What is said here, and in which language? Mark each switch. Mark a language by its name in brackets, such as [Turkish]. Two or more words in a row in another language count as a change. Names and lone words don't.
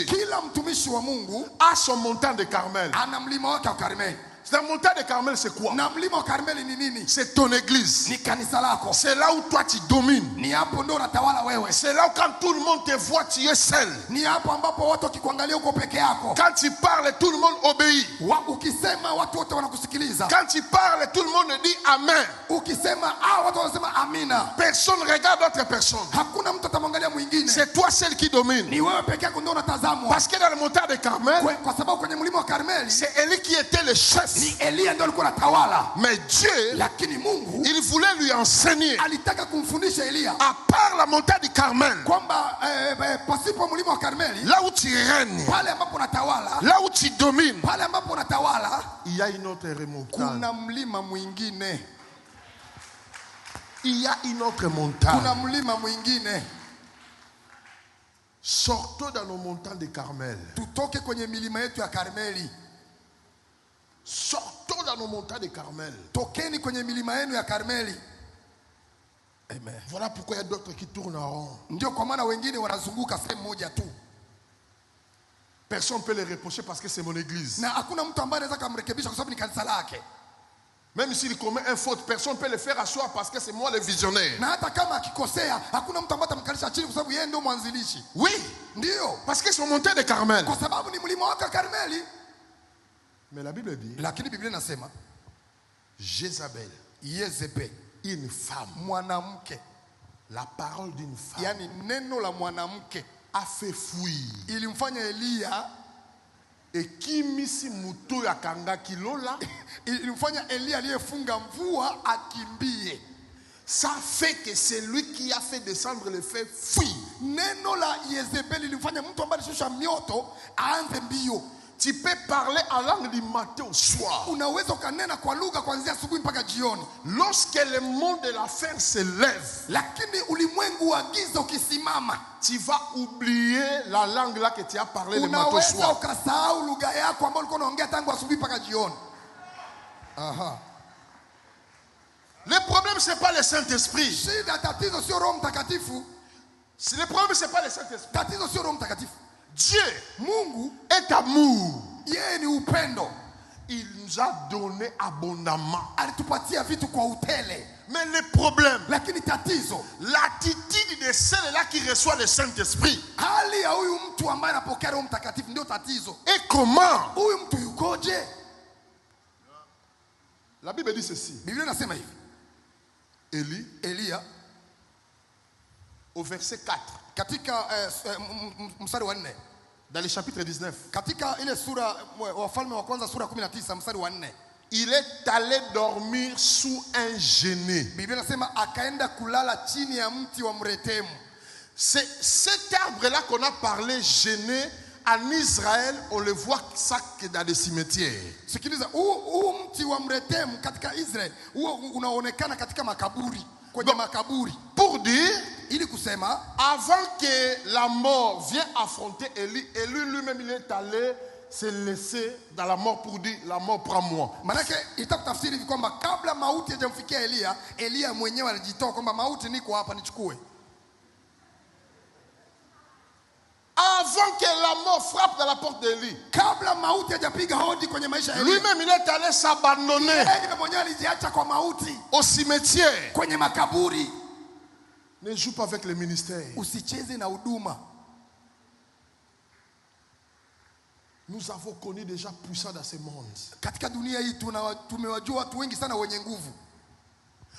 [Swahili] kila mtumishi wa Mungu [French] a son montagne de Carmel. [Swahili] ana mlima wake wa Karmel. [French] La montagne de Carmel, c'est quoi? [Swahili] Na mlima wa Karmeli ni nini? [French] C'est ton église. [Swahili] Ni kanisa lako. [French] C'est là où toi tu domines. [Swahili] Ni hapo ndio unatawala wewe. [French] C'est là où quand tout le monde te voit, tu es seul. [Swahili] Ni hapo ambapo watu wakikuangalia uko peke yako. [French] Quand tu parles, tout le monde obéit. [Swahili] Ukisema watu wote wanakusikiliza. [French] Quand tu parles, tout le monde dit Amen. [Swahili] Ukisema watu wanasema amina. [French] Personne ne regarde d'autres personnes. [Swahili] Hakuna mtu atamwangalia mwingine. [French] C'est toi celle qui domine. [Swahili] Ni wewe peke yako ndio unatazamwa. [French] Parce que dans le montagne de Carmel, [Swahili] Kwa sababu kwenye mlima wa Karmeli, [French] c'est Élie qui était le chef. [Swahili] ni Elia ndio alikuwa anatawala. [French] Mais Dieu, [Swahili] Lakini Mungu [French] il voulait lui enseigner, [Swahili] alitaka kumfundisha Elia [French] à part la montagne du Carmel, [Swahili] kwamba pasipo mlima wa Karmeli, [French] là où tu règnes, [Swahili] pale ambapo unatawala, [French] là où tu domines, [Swahili] pale ambapo unatawala, [French] il y a une autre montagne. [Swahili] kuna mlima mwingine. [French] Il y a une autre [Swahili] Kuna [French] montagne. [Swahili] mlima mwingine. [French] Sortons dans nos montagnes de Carmel. [Swahili] Tutoke kwenye milima yetu ya Karmeli. [French] Sortons dans nos montagnes de Carmel. [Swahili] Tokeni kwenye milima yenu ya Karmeli. Amen. [French] Voilà pourquoi il y a d'autres qui tournent en rond. [Swahili] Ndio kwa maana wengine wanazunguka sehemu moja tu. [French] Personne ne peut les reprocher parce que c'est mon église. [Swahili] Na hakuna mtu ambaye anaweza kumrekebisha kwa sababu ni kanisa lake. [French] Même s'il commet un faute, personne ne peut le faire asseoir parce que c'est moi le visionnaire. [Swahili] Na hata kama akikosea, hakuna mtu ambaye atamkalisha chini kwa sababu yeye ndio mwanzilishi. [French] Oui, [Swahili] Ndio. [French] parce que c'est mon montagne de Carmel. [Swahili] Kwa sababu ni mlima wake Karmeli. [French] Mais la Bible dit, [Swahili] Lakini Biblia inasema [French] Jézabel, [Swahili] Yezebeli, [French] une femme, [Swahili] mwanamke, [French] la parole d'une femme, [Swahili] yani neno la mwanamke [French] a fait fuir. [Swahili] ilimfanya Elia, [French] Et qui [Lingala] misi muto ya kanga kilola, [Swahili] ilimfanya Elia aliyefunga mvua akimbie. [French] ça fait que c'est lui qui a fait descendre le feu fuir. [Swahili] Neno la Yezebeli ilimfanya mtu ambaye alishusha mioto aanze mbio. [French] Tu peux parler en langue du matin au soir. [Swahili] Unaweza ukanena kwa lugha kuanzia asubuhi mpaka jioni. [French] Lorsque le monde de la fin se lève, [Swahili] Lakini ulimwengu wa giza ukisimama, [French] tu vas oublier la langue là que tu as parlé le matin au [Swahili] unaweza [French] soir. [Swahili] ukasahau lugha yako ambayo ulikuwa unaongea tangu asubuhi mpaka jioni. Aha. [French] Le problème c'est pas le Saint-Esprit. [Swahili] Shida, tatizo sio Roho Mtakatifu. [French] Le problème c'est pas le Saint-Esprit. [Swahili] Tatizo sio Roho Mtakatifu. [French] Dieu [Swahili] Mungu [French] est amour. [Swahili] yeye ni upendo. [French] Il nous a donné abondamment. [Swahili] Alitupatia vitu kwa utele. [French] Mais le problème, [Swahili] Lakini tatizo, [French] l'attitude de celle-là qui reçoit le Saint-Esprit. [Swahili] hali ya huyu mtu ambaye anapokea Roho Mtakatifu ndio tatizo. [French] Et comment? [Swahili] Huyu mtu yukoje? [French] La Bible dit ceci. [Swahili] Biblia inasema hivi. Elia [French] Au verset 4, [Swahili] katika mstari wa 4, [French] dans le chapitre 19, [Swahili] katika ile sura Wafalme wa kwanza sura 19 mstari wa 4, [French] il est allé dormir sous un genet. [Swahili] Biblia inasema akaenda kulala chini ya mti wa mretemu. [French] C'est cet arbre-là qu'on a parlé, genet, en Israël, on le voit ça que dans des cimetières. [Swahili] Sikiliza, huu mti wa mretemu katika Israeli huo unaonekana katika makaburi, kwenye makaburi. [French] Pour dire, [Swahili] Ili kusema [French] avant que la mort vienne affronter Élie, Élie lui-même il est allé se laisser dans la mort pour dire la mort prend-moi. [Swahili] manake itakutafsiri hivi kwamba kabla mauti hajamfikia Elia mwenyewe alijitoa kwamba mauti, niko hapa, nichukue. [French] Avant que la mort frappe dans la porte d'Élie, [Swahili] Kabla mauti hajapiga hodi kwenye maisha ya Elia, [French] lui-même il est allé s'abandonner [Swahili] yeye mwenyewe alijiacha kwa mauti [French] au cimetière. [Swahili] kwenye makaburi. [French] Ne joue pas avec le ministère. [Swahili] Usicheze na huduma. [French] Nous avons connu des gens puissants dans ce monde. [Swahili] Katika dunia hii tumewajua watu wengi sana wenye nguvu.